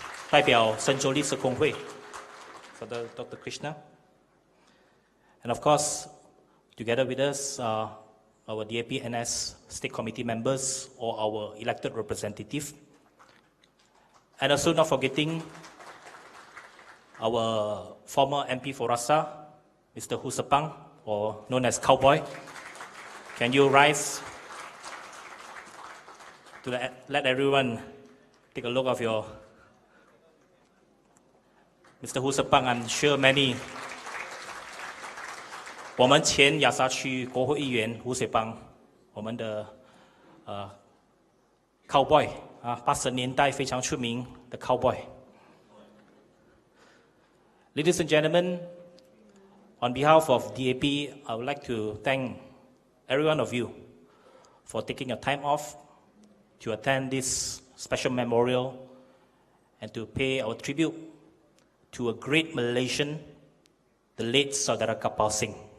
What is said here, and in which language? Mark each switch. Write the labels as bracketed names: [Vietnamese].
[Chinese] 代表圣州历史工会 Dr. [English] Krishna. And of course, together with us are our DAP NS State Committee members or our elected representative. And also not forgetting our former MP for Rasa, Mr. Hu Sepang, or known as Cowboy. Can you rise to let everyone take a look of your Mr. Hu Sepang? I'm sure many [Chinese] 我们前亚沙区国会议员胡雪邦，我们的Cowboy 啊，80年代非常出名的 Cowboy。 [English] Ladies and gentlemen, on behalf of DAP, I would like to thank every one of you for taking your time off to attend this special memorial and to pay our tribute to a great Malaysian, the late Saudara Karpal Singh.